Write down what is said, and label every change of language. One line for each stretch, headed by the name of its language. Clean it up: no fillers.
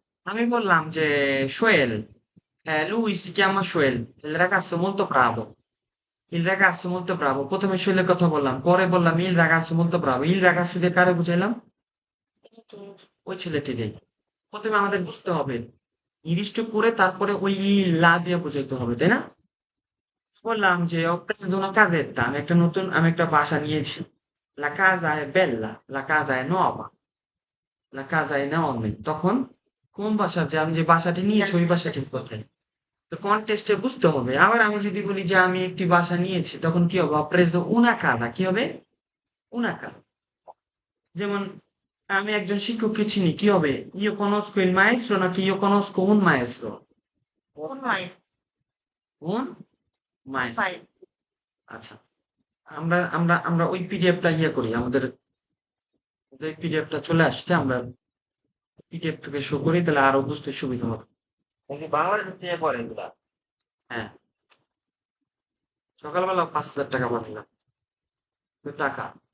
Bangla: আমি বললাম যে
Italian: Joel, lui si chiama Joel, il ragazzo molto bravo, il ragazzo molto bravo।
Bangla: প্রথমে শৈলের কথা বললাম, পরে বললাম
Italian: il ragazzo molto bravo। il ragazzo
Bangla: দিয়ে কারে বুঝাইলাম? ওই ছেলেটিকে। প্রথমে আমাদের বুঝতে হবে, নির্দিষ্ট করে তারপরে ওই লা দিয়ে বুঝাইতে হবে, তাই না? বললাম যে
Italian: ho preso una casetta,
Bangla: আমি একটা বাসা নিয়েছি।
Italian: La casa è bella, la casa è nuova, la casa è enorme।
Bangla: তখন কোন বাসা, যে আমি যে বাসাটি নিয়েছি ওই বাসাটির কথা। তো কনটেক্সটে বুঝতে হবে। আবার আমি যদি বলি যে আমি একটি বাসা নিয়েছি, তখন কি হবে?
Italian: ho preso una casa,
Bangla: কি হবে?
Italian: una casa।
Bangla: যেমন আমি একজন শিক্ষককে চিনি, কি হবে?
Italian: io conosco il maestro
Bangla: নাকি
Italian: io conosco un maestro?
Bangla: কোন মাইল
Italian: un maestro।
Bangla: ফাইল আচ্ছা, আমরা আমরা আমরা ওই পিডিএফটা ইয়ে করি, আমাদের ওই পিডিএফটা চলে আসছে, আমরা পিডিএফ থেকে শো করি, তাহলে আরো বুঝতে সুবিধা হবে। quindi Bangladesh থেকে পড়ে এগুলা হ্যাঁ, সকালবেলা 5,000 টাকা পাঠালাম। টাকা